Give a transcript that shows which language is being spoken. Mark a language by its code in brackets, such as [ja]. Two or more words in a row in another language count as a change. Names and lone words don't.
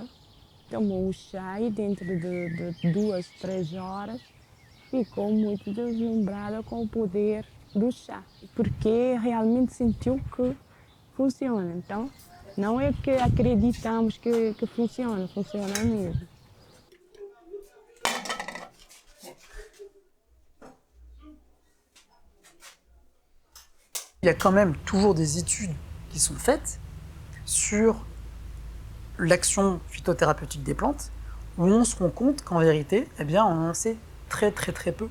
[pt] Tomou o chá e dentro de 2, 3 horas ficou muito deslumbrada com o poder do chá, porque realmente sentiu que funciona. Então, não é que acreditamos que funciona, funciona mesmo. [fr] Il y a quand même toujours des études qui sont faites sur l'action phytothérapeutique des plantes, où on se rend compte qu'en vérité, eh bien, on en sait très très très peu.